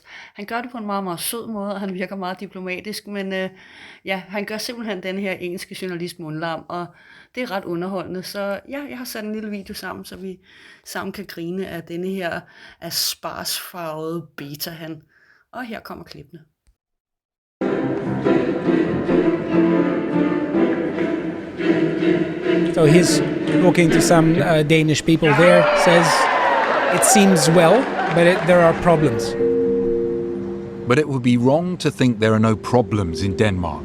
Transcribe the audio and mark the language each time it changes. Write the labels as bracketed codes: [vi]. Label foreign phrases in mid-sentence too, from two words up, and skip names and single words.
[da] Han gør det på en meget, meget sød måde, og han virker meget diplomatisk, men han gør simpelthen den her engelske journalist MUNDLAM, og det er ret underholdende. Så ja, jeg har sat en lille video sammen, så vi sammen kan grine af denne her asparsfarvede beta-han. Og her kommer klippene. [en] So he's talking to some Danish people there, says it seems well, but there are problems. But it would be wrong to think there are no problems in Denmark.